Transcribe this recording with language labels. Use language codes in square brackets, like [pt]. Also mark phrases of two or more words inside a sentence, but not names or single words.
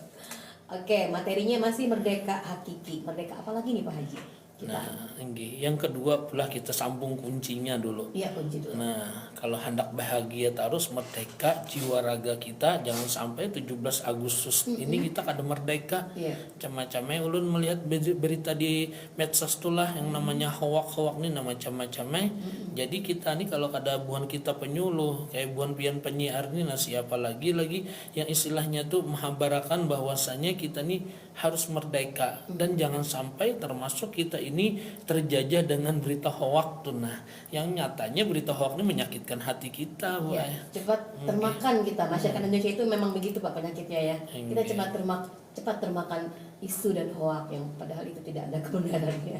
[id] Oke, materinya masih merdeka hakiki. Merdeka apa lagi nih Pak Haji? Yang kedua pula kita sambung kuncinya dulu. Iya, kunci dulu. [bjn] Nah, kalau hendak bahagia terus merdeka jiwa raga kita, jangan sampai 17 Agustus ini kita kada merdeka. Macam-macamnya ulun melihat berita di medsos itulah yang namanya hoak-hoak nih, macam-macamnya. Jadi kita nih kalau kada buan kita penyuluh, kayak buan pian penyiar nih, nah siapa lagi yang istilahnya tuh menghabarakan bahwasanya kita nih harus merdeka dan jangan sampai termasuk kita ini terjajah dengan berita hoak tuh. [id] Nah, yang nyatanya berita hoak ini menyakitkan hati kita, Bu. Ya, cepat termakan kita. Masyarakat Indonesia itu memang begitu Pak penyakitnya ya. Kita cepat termakan isu dan hoak yang padahal itu tidak ada kebenarannya.